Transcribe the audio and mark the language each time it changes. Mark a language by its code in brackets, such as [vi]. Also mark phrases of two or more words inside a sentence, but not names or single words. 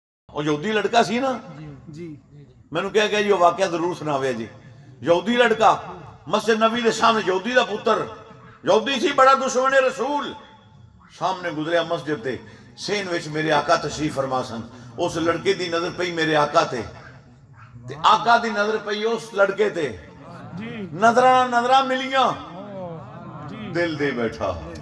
[pa] ਉਹ ਯਹੂਦੀ ਲੜਕਾ ਸੀ ਨਾ जी ਮੈਨੂੰ ਕਿਹਾ ਗਿਆ ਜੀ ਉਹ ਵਾਕਿਆ ਜ਼ਰੂਰ ਸੁਣਾਵੇ ਜੀ। ਯਹੂਦੀ ਲੜਕਾ ਮਸਜਿਦ ਨਬੀ ਦੇ ਸਾਹਮਣੇ, ਯਹੂਦੀ ਦਾ ਪੁੱਤਰ, ਯਹੂਦੀ ਸੀ ਬੜਾ ਦੁਸ਼ਮਣ ਰਸੂਲ, ਸਾਮ੍ਹਣੇ ਗੁਜ਼ਰਿਆ ਮਸਜਿਦ ਤੇ ਸੇਨ ਵਿਚ ਮੇਰੇ ਆਕਾ ਤਸ਼ਰੀਫ਼ ਫ਼ਰਮਾ ਸਨ। ਉਸ ਲੜਕੇ ਦੀ ਨਜ਼ਰ ਪਈ ਮੇਰੇ ਆਕਾ ਤੇ ਆਕਾ ਦੀ ਨਜ਼ਰ ਪਈ ਉਸ ਲੜਕੇ ਤੇ, ਨਜ਼ਰਾ ਨਜ਼ਰਾ ਮਿਲੀਆਂ, ਦਿਲ ਦੇ ਬੈਠਾ।